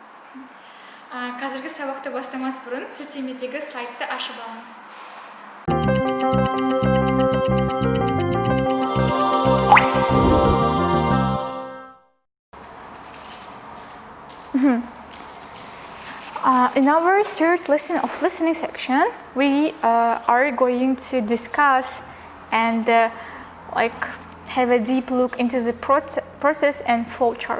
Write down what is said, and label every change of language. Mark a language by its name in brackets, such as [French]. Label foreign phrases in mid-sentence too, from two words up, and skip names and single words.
[Kazakh] Қазіргі сабақты бастамас бұрын сілтемедегі слайдты ашып алыңыз. [English] In our third lesson of listening section, we are going to discuss and have a deep look into the process and flow chart.